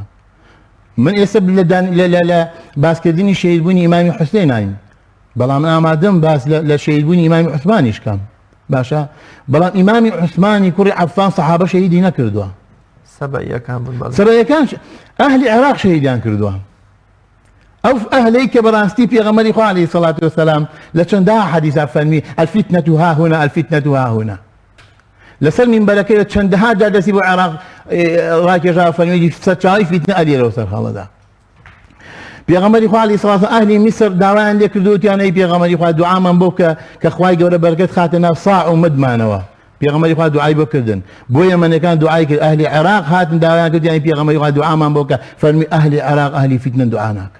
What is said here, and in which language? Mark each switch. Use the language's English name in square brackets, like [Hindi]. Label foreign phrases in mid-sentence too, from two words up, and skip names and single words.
[Central Kurdish] من ئێستا لە باسکردنی شەهیدبوونی ئیمامی حوسێن ناین بەڵام ئامادەم باس لە شەهیدبوونی ئیمامی عوسمانیش کەم باشە بەڵام ئیمامی عوسمانی کوڕی عەفان سەحابە شەهیدی نەکردووە سەبەیەکان ئەهلی عێراق شەهیدیان کردووە ئەو ئەهلەی کە بەڕاستی پێغەمبەری خوا [Arabic] عەلەیهی سەڵات وەسەلام [Central Kurdish] لە چەندەها حەدیثا فەرمی [Arabic] الفتنة ها هنا الفتنة ها هنا [Central Kurdish] لەسەر مینبەرەکەی چەندەها جا دەستی بۆ عێراق ڕاکێژا فەرمێکی سەرچاوی فیتنە ئەدێرەوە سەر خەڵەدا. پێغەمبەری خوا [Arabic] عەلەیهی سەڵاتو [Central Kurdish] ئەهلی میسر داوایان لێ کردووتیان ئەی پێغەمبەری خوا دوعامان بۆ کە خوای گەورە بەرەکەت خاتە ناو ساع و مدمانەوە. پێغەمبەری خوا دوعای بۆ کردن. بۆ یەمەنەکان دوعای کرد ئەهلی عێراق هاتن داوایان کردیان پێغەمبەری خوا دوعامان بۆ کە فەرمی ئەهلی عێراق ئەهلی فیتنە دوعا ناکەن.